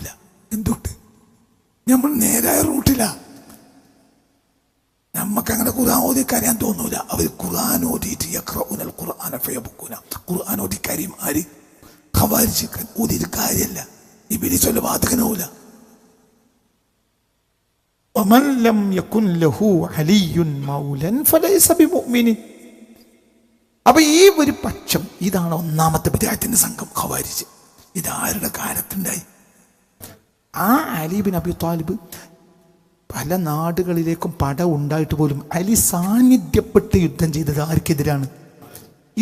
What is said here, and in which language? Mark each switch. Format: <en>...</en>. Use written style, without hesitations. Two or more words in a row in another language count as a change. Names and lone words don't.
<ml>എന്തുകൊണ്ട്? നമ്മൾ നേരായ റൂട്ടിലാ. നമുക്കങ്ങനെ ഖുർആൻ ഓതി കരയാൻ തോന്നൂല. അവർ ഖുർആൻ ഓതിയിട്ട്</ml> <ar>يقرءون القرآن فيبكون.</ar> <ml>ഖുർആൻ ഓതി കാര്യം ആര്? ഖവാരിജ്. ഓതിയിട്ട് കാര്യമല്ല. ഇബ്ലീസ് വല്ല വാതകനാവൂല.</ml> <ar>ومن لم يكن له علي مولى فليس بمؤمن.</ar> <ml>അപ്പൊ ഈ ഒരു പക്ഷം, ഇതാണ് ഒന്നാമത്തെ ബിദ്അത്തിന്റെ സംഘം ഖവാരിജ്. ഇതാരുടെ കാലത്തുണ്ടായി? ആ അലി ബിൻ അബി ത്വാലിബ് പല നാടുകളിലേക്കും പട ഉണ്ടായിട്ട് പോലും അലി സാന്നിധ്യപ്പെട്ട് യുദ്ധം ചെയ്തത് ആർക്കെതിരാണ്?</ml>